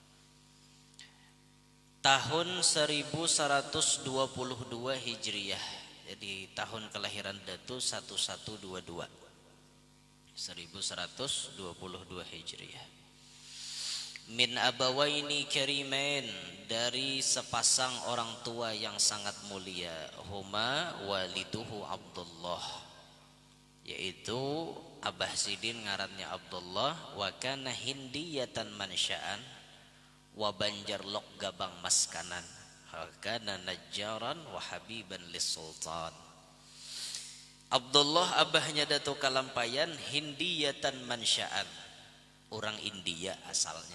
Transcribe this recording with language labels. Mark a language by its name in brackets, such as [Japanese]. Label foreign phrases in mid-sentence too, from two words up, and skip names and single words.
[Indonesian] Tahun 1122 Hijriyah, jadi tahun kelahiran Datu 1122 Hijriyah. [Arabic] من أبوين كريمين, [Indonesian] dari sepasang orang tua yang sangat mulia. [Arabic] هما والده [Banjar] Abdullah, yaitu Abah Sidin ngarannya Abdullah. [Arabic] وكان هنديا منشأ وبنجر لوغابانغ مسكنا. وكان نجارا وحبيبا للسلطان. [Banjar] Abdullah abahnya Datuk Kalampayan [Arabic] هنديا منشأ, [Banjar] orang India asalnya.